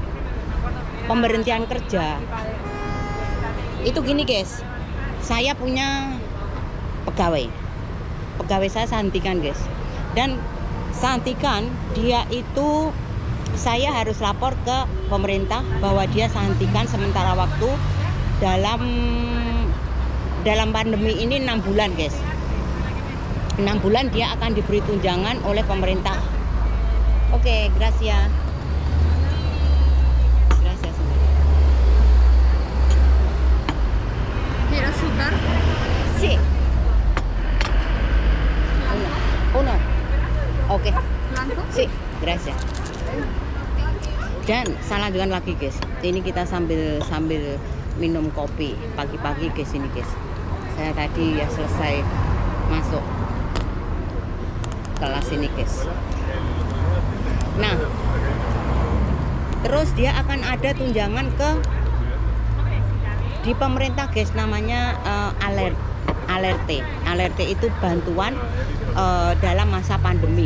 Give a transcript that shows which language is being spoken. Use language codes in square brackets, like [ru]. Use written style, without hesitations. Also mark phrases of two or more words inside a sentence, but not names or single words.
[id] Pemberhentian kerja itu gini guys, saya punya pegawai saya hentikan guys, dan hentikan dia itu saya harus lapor ke pemerintah bahwa dia hentikan sementara waktu dalam pandemi ini 6 bulan guys. 6 bulan dia akan diberi tunjangan oleh pemerintah. Oke, [es] gracias. ¿Quieres azúcar? Sí. Uno. Oke. ¿Blanco? Sí, gracias. [id] Dan saya lanjutkan lagi guys. Ini kita sambil minum kopi pagi-pagi guys ini guys. Saya tadi ya selesai masuk kelas ini guys. Nah, terus dia akan ada tunjangan di pemerintah guys, namanya alerte itu bantuan dalam masa pandemi.